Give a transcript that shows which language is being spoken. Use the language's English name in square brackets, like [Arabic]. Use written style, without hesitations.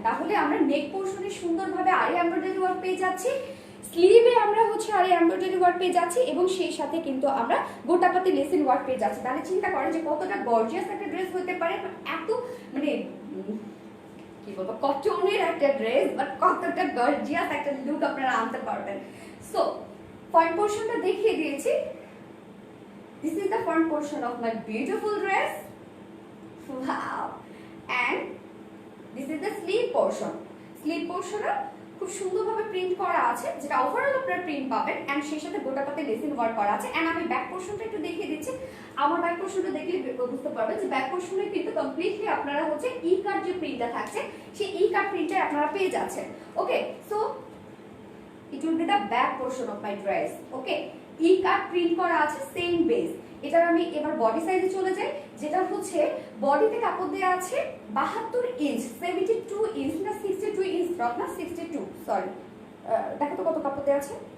[Bangla] তাহলে আমরা নেক পোর্শনে সুন্দরভাবে আরি এমব্রয়ডারি ওয়ার্ক পেয়ে যাচ্ছি, স্লিভে আমরা হচ্ছে আরি এমব্রয়ডারি ওয়ার্ক পেয়ে যাচ্ছি এবং সেই সাথে কিন্তু আমরা গোটাপাতি লেসিন ওয়ার্ক পেয়ে যাচ্ছি। তাহলে চিন্তা করেন যে কতটা গর্জিয়াস একটা ড্রেস হতে পারে, এত মানে কি বলবো কটনের একটা ড্রেস বাট কতটা গর্জিয়াস একটা লুক আপনারা আনতে পারবেন। সো ফ্রন্ট পোর্শনটা দেখিয়ে দিয়েছি। [English] This is the front portion of my beautiful dress. Wow! And this is the sleeve portion. [Bangla] Sleeve portion খুব সুন্দরভাবে প্রিন্ট করা আছে, যেটা ওভারঅল আপনারা প্রিন্ট পাবেন এন্ড সেই সাথে গোটাপাতি লেসিন ওয়ার্ক করা আছে। এন্ড আমি ব্যাক পোর্শনটা একটু দেখিয়ে দিচ্ছি। আমার ব্যাক পোর্শনটা দেখলে বুঝতে পারবেন যে ব্যাক পোর্শনে কিন্তু কমপ্লিটলি আপনারা হচ্ছে ই কাট যে প্রিন্টটা থাকছে সেই ই কাট প্রিন্টটা আপনারা পেয়ে যাচ্ছেন। [English] Okay, so it will be the back portion of my dress. [Bangla] Okay, E cut print করা আছে সেম বেস। এটার আমি এবার বডি সাইজে চলে যাই, যেটা হচ্ছে বডিতে কাপড় দেওয়া আছে 72 ইঞ্চ, 72 ইঞ্চ না 62 ইঞ্চ ফ্রক না 62, সরি দেখো তো কত কাপড় দেওয়া আছে।